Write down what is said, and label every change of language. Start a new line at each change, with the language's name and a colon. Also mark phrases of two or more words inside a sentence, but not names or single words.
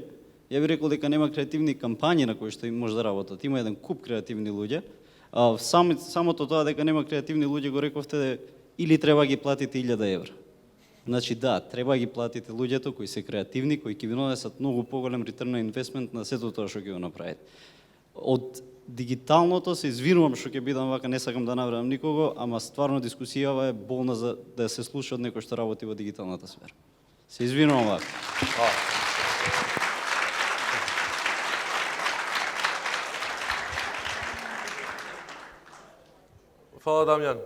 Macedonian: Ја би рекол дека нема креативни кампањи на кои што им може да работат. Има еден куп креативни луѓе. Самото тоа дека нема креативни луѓе го рековте или треба ги платите 1000 евра. Значи да, треба ги платите луѓето кои се креативни, кои ќе ви донесат многу поголем
English: return on investment
Macedonian: на сето тоа што ќе го направите. од дигиталното се извинувам што ќе бидам вака, не сакам да навредам никого, ама стварно дискусијава е болна за да се слуша од некој што работи во дигиталната сфера. Се извинувам вака. Фала, Дамјан.